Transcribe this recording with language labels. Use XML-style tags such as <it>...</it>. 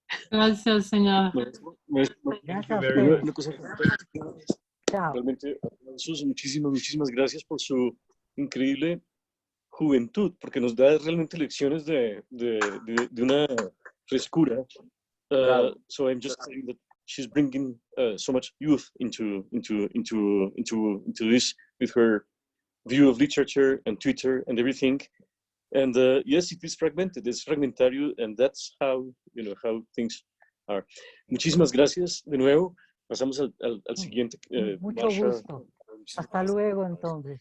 <es>Gracias, señor. Gracias a ustedes. Una cosa, Chao. realmente, aplausos, muchísimas gracias por su increíble juventud, porque nos da realmente lecciones de una frescura.</es> <en>So I'm just saying that she's bringing so much youth into this with her view of literature and Twitter and everything. And yes, it is fragmented, it's fragmentario, and that's how things are.</en> <es>Muchísimas gracias de nuevo. Pasamos al siguiente. Mucho gusto. Hasta luego entonces. Chao.</es>